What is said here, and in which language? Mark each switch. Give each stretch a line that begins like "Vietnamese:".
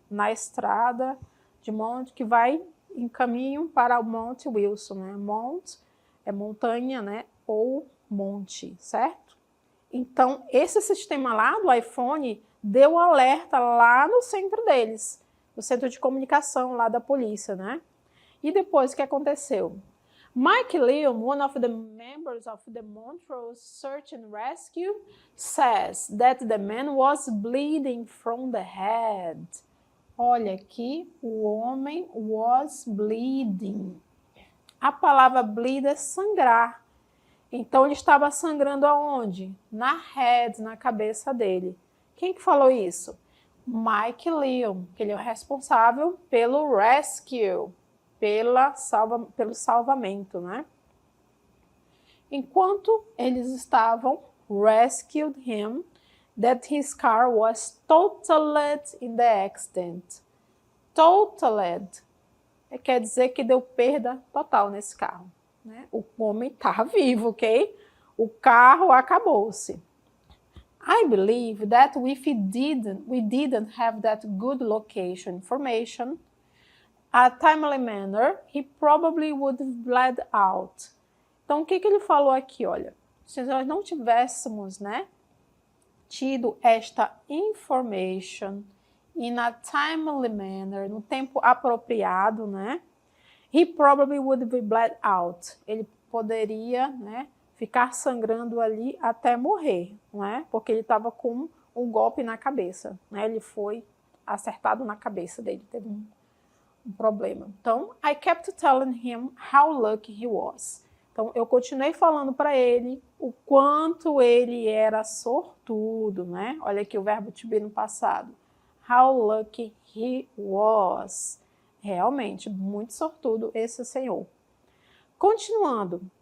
Portuguese: Na estrada de monte que vai em caminho para o Monte Wilson, né? Mount é montanha, né? Ou monte, certo? Então, esse sistema lá do iPhone deu alerta lá no centro deles, no centro de comunicação lá da polícia, né? E depois, o que aconteceu?
English: Mike Leon, one of the members of the Montrose Search and Rescue, says that the man was bleeding from the head.
Portuguese: Olha aqui, o homem
English: was bleeding.
Portuguese: A palavra bleed é sangrar. Então, ele estava sangrando aonde? Na head, na cabeça dele. Quem que falou isso? Mike Leon, que ele é o responsável pelo rescue, pelo salvamento, né? Enquanto eles estavam
English: rescued him, that his car was totaled in the accident.
Portuguese: Totaled quer dizer que deu perda total nesse carro, né? O homem está vivo, ok? O carro acabou-se.
English: I believe that if we didn't have that good location information, a timely manner, he probably would have bled out.
Portuguese: Então, o que ele falou aqui? Olha, se nós não tivéssemos, né, tido esta
English: information in a timely manner,
Portuguese: no tempo apropriado, né?
English: He probably would be bled out.
Portuguese: Ele poderia, né, ficar sangrando ali até morrer, não é? Porque ele estava com um golpe na cabeça, né? Ele foi acertado na cabeça dele, teve um problema.
English: Então, I kept telling him how lucky he was.
Portuguese: Então, eu continuei falando para ele o quanto ele era sortudo, né? Olha aqui o verbo to be no passado.
English: How lucky he was.
Portuguese: Realmente, muito sortudo esse senhor. Continuando.